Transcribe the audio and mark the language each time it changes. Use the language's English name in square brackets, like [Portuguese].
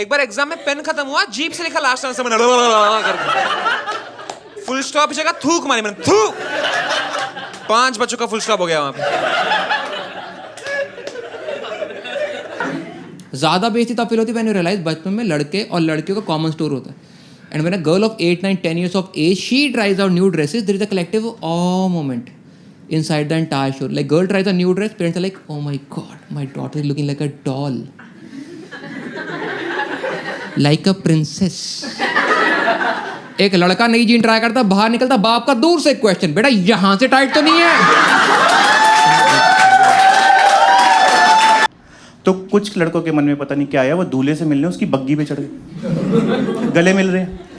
[Hindi] एक बार एग्जाम में पेन खत्म हुआ, जीप से लिखा लास्ट आंसर, मैंने करके फुल स्टॉप जगह थूक मारी मैंने, थूक। 5 बच्चों का फुल स्टॉप हो गया वहां पे। ज्यादा बेइज्जती तब फील होती [English] when you realise [Hindi] बचपन में लड़के और लड़कियों का कॉमन स्टोर होता है। [English] And when a girl of 8, 9, 10 years of age she tries out new dresses, there is a collective awe moment inside the entire show. Like girl tries a new dress, parents are like, oh my god, my daughter is looking like a doll, like a princess. [Hindi] एक लड़का नई gene try करता, बाहर निकलता, बाप का दूर से क्वेश्चन, बेटा यहां से टाइट तो नहीं है। तो कुछ लड़कों के मन में पता नहीं क्या आया, वो दूल्हे से मिलने उसकी बग्गी पे चढ़ गए, गले मिल रहे हैं।